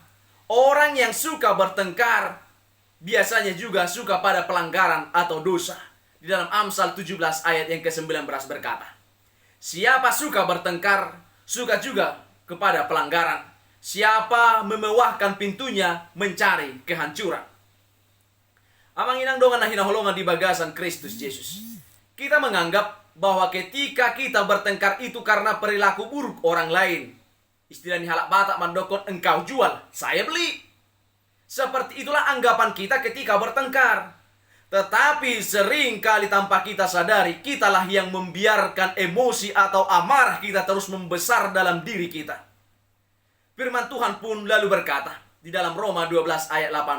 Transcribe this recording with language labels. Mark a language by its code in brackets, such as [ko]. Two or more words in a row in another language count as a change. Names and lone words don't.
[id] Orang yang suka bertengkar biasanya juga suka pada pelanggaran atau dosa. Di dalam Amsal 17 ayat yang ke-19 berkata, siapa suka bertengkar, suka juga kepada pelanggaran. Siapa memewahkan pintunya, mencari kehancuran. [bbc] Amang inang dongan na hinaholongan di bagasan Kristus Yesus. [id] Kita menganggap bahwa ketika kita bertengkar itu karena perilaku buruk orang lain. [bbc] Istilah ni halak batak mandokon, [id] engkau jual, saya beli. Seperti itulah anggapan kita ketika bertengkar. Tetapi sering kali tanpa kita sadari, kitalah yang membiarkan emosi atau amarah kita terus membesar dalam diri kita. Firman Tuhan pun lalu berkata di dalam Roma 12 ayat 18.